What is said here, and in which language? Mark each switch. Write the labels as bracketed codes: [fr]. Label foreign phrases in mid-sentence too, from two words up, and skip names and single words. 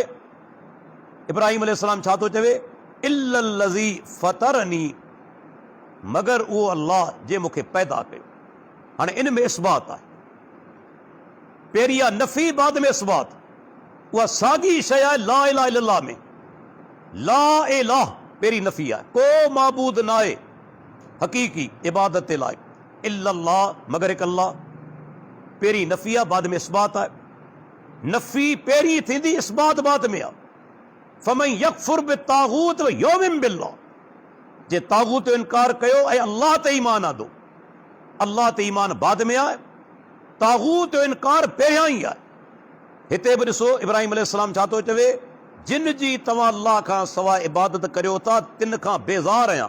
[sd] इब्राहीम अलैहिस्सलाम छा थो चवे? [ar] إلا الذي فطرني, [sd] मगर उहो अल्लाह जे मूंखे पैदा कयो। हाणे इन में इस्बात आहे। पहिरीं आहे नफ़ी, बाद में इस्बात। उहा साॻी शइ आहे [ar] لا إله إلا الله [sd] में। [ar] لا إله [sd] पहिरीं नफ़ी आहे, को माबूद न आहे हक़ीक़ी इबादत जे लाइ इल्लल्लाह, मगर हिकु अल्लाह। पहिरीं नफ़ी आहे, बाद में इस्बात आहे। नफ़ी पहिरीं थींदी, इस्बात बाद में आहे। [ar] فمن يكفر بالطاغوت ويؤمن بالله, [sd] जे तागूत जो इनकार कयो ऐं अल्लाह ते ईमान आंदो। अल्लाह ते ईमान बाद में आहे, तागूत जो इनकार पहिरियां ई आहे। हिते बि ॾिसो इब्राहिम अलैहिस्सलाम छा थो चवे, जिन जी तव्हां अल्लाह खां सवाइ इबादत करियो था तिन खां बेज़ार आहियां।